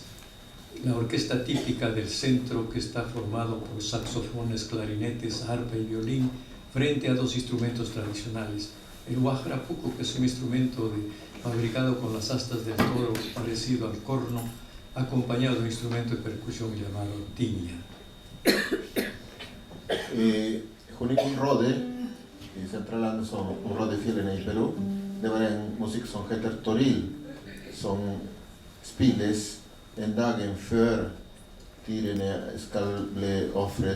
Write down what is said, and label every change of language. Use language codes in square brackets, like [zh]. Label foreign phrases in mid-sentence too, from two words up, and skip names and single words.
[es] La orquesta típica del centro, que está formado por saxofones, clarinetes, arpa y violín, frente a dos instrumentos tradicionales. El huajrapuco, que es un instrumento fabricado con las astas del toro, parecido al corno, acompañado de un instrumento de percusión llamado tiña. [no] Junikun Rode, centralande som rådefjellene i Peru, det var en musikk som heter toril, som spilles en dagen før dyrene skal bli offret.